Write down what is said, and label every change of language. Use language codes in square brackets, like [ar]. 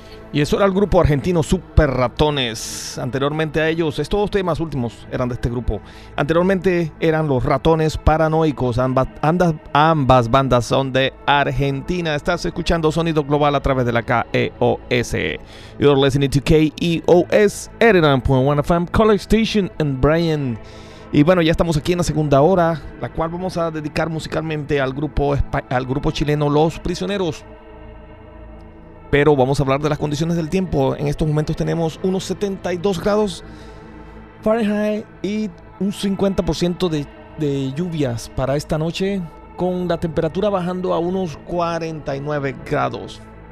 [es] Y eso era el grupo argentino Super Ratones. Anteriormente a ellos, estos temas últimos eran de este grupo. Anteriormente eran los Ratones Paranoicos. Ambas bandas son de Argentina. Estás escuchando Sonido Global a través de la KEOS. [en] You're listening to KEOS 89.1 FM College Station and Brian. [es] Y bueno, ya estamos aquí en la segunda hora, la cual vamos a dedicar musicalmente al grupo chileno Los Prisioneros. Pero vamos a hablar de las condiciones del tiempo. En estos momentos tenemos unos 72 grados Fahrenheit y un 50% de lluvias para esta noche, con la temperatura bajando a unos 49 grados.